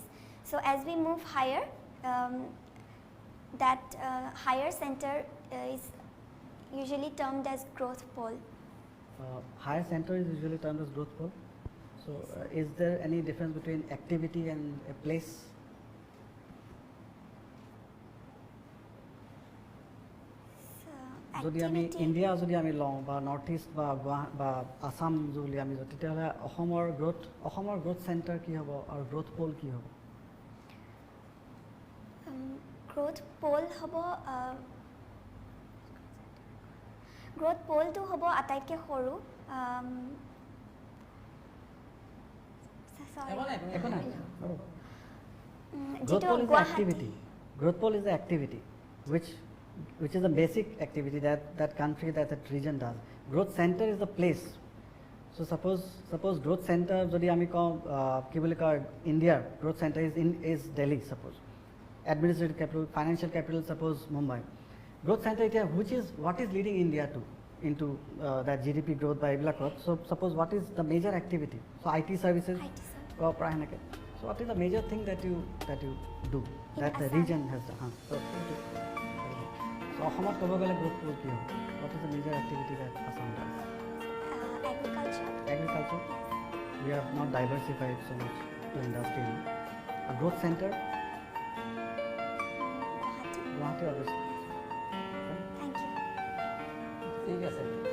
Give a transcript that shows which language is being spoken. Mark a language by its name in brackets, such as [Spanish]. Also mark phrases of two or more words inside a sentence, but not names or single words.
[English] So as we move higher, that higher center is usually termed as growth pole. Higher center is usually termed as growth pole. So is there any difference between activity and a place? So [Assamese] যদি আমি activity ইণ্ডিয়া যদি আমি লওঁ বা [English] North East [Assamese] বা আছাম যদি আমি লওঁ তেতিয়াহ'লে অসমৰ [English] growth center [Assamese] কি হ'ব আৰু [English] growth pole [Assamese] কি হ'ব? [English] growth pole [Assamese] হ'ব [English] growth pole [Assamese] টো হ'ব আটাইতকৈ সৰু একো নাই। Growth যিটো [English] pole is the গুৱাহাটী activity. Growth pole is the activity, which is the basic activity that country, that region does. Growth center is the place. So suppose growth center [Assamese] যদি আমি কওঁ কি বুলি কয় ইণ্ডিয়াৰ [English] growth center is Delhi suppose. Administrative capital, financial capital suppose Mumbai. Growth center এতিয়া what is leading India into that GDP growth by এইবিলাক growth. So suppose what is the major activity? So IT services. IT services. [Assamese] প্ৰায় সেনেকৈ. [English] So what is the major thing that you do that the Assam. region has done? So [Assamese] অসমত ক'ব গ'লে [English] growth pole [Assamese] কি হ'ব? [English] What is the major activity that Assam does? agriculture. Agriculture. We have not diversified so much to industry. A growth center. গুৱাহাটী. Guwahati obviously. Thank you. [Assamese] ঠিক আছে